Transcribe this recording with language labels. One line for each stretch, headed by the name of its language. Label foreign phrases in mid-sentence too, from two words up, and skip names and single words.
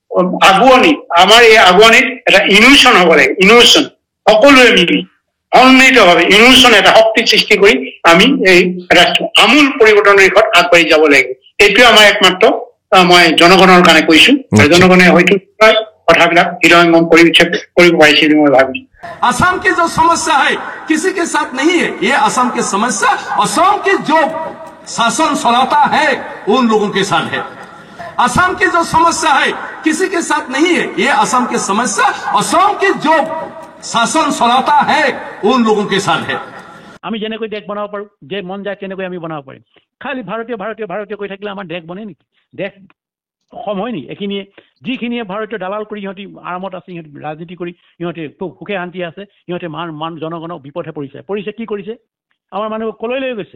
Assamese: আগুৱানিত এটা ইনোভেশ্যন হ'ব লাগে ইনোভেশ্যন সকলোৱে মিলি সম্মিলিতভাৱে ইনোভেশ্যন এটা শক্তি সৃষ্টি কৰি আমি এই আমূল পৰিৱৰ্তনৰ দিশত আগবাঢ়ি যাব লাগিব এইটোৱে আমাৰ একমাত্ৰ মই জনগণৰ কাৰণে কৈছো জনগণে হয়তো কথাবিলাক হৃদয়ঙ্গম কৰিব পাৰিছে বুলি মই ভাবিছো
Hindi: असम की जो समस्या है किसी के साथ नहीं है ये असम की समस्या असम की जो शासन चलाता है उन लोगों के साथ है असम की जो समस्या है किसी के साथ नहीं है ये असम की समस्या असम की जो शासन चलाता है उन लोगों के साथ है
Assamese: আমি যেনেকৈ দেশ বনাব পাৰোঁ যে মন যায় তেনেকৈ আমি বনাব পাৰিম খালি ভাৰতীয় কৈ থাকিলে আমাৰ দেশ বনে নেকি দেশ সময় নেকি এইখিনিয়ে যিখিনিয়ে ভাৰতীয় দালাল কৰি সিহঁতি আৰামত আছে সিহঁতি ৰাজনীতি কৰি সিহঁতে খুব সুখে শান্তি আছে সিহঁতে জনগণক বিপথে পৰিছে কি কৰিছে আমাৰ মানুহ কলৈ লৈ গৈছে